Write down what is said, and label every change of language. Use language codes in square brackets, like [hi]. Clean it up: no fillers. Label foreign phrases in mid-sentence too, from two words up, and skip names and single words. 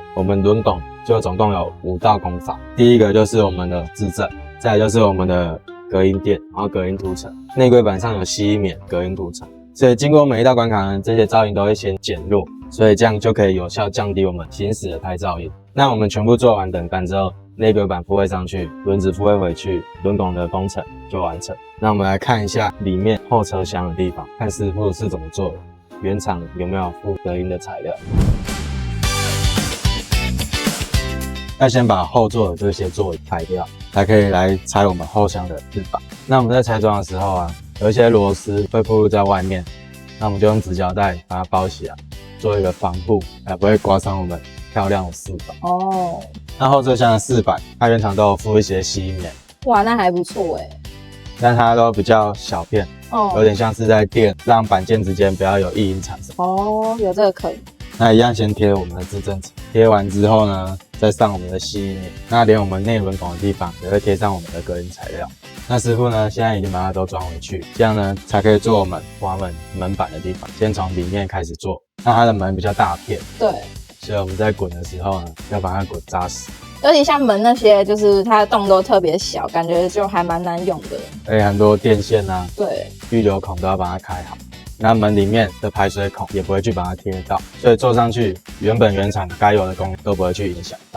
[zh] 我們輪拱就總共有5道工法，第一個就是我們的自震，再來就是我們的隔音墊，然後隔音塗層，內規板上有吸音棉、隔音涂層。所以經過每一道關卡呢，這些噪音都會先減弱，所以這樣就可以有效降低我們行駛的胎噪音。那我們全部做完等乾之後，內規板復位上去，輪子復位回去，輪拱的工程就完成。那我們來看一下裡面後車廂的地方，看師傅是怎麼做的，原廠有沒有附隔音的材料。要先把後座的這些座椅拆掉，才可以來拆我們後廂的翅膀。那我們在拆裝的時候啊，有一些螺絲會暴露在外面，那我們就用紙膠帶把它包起來，做一個防護，才不會刮傷我們漂亮的飾板。那後車廂的飾板，它原廠都有附一些吸音棉。哇，那還不錯哎。但它都比較小片，有點像是在墊，讓板件之間不要有異音產生。有這個可以。那一樣先貼我們的支撐層，貼完之後呢，再上我們的吸音棉。那連我們內輪拱的地方也會貼上我們的隔音材料。那師傅呢，現在已經把它都裝回去，這樣呢才可以做我們滑門板的地方。先從裡面開始做，那它的門比較大片，对，所以我們在滾的時候呢，要把它滾扎實。尤其像门那些，就是它的洞都特別小，感覺就還蠻難用的。而且很多電線啊，對，預留孔都要把它開好。那門裡面的排水孔也不會去把它貼到，所以做上去原廠該有的功能都不會去影響到。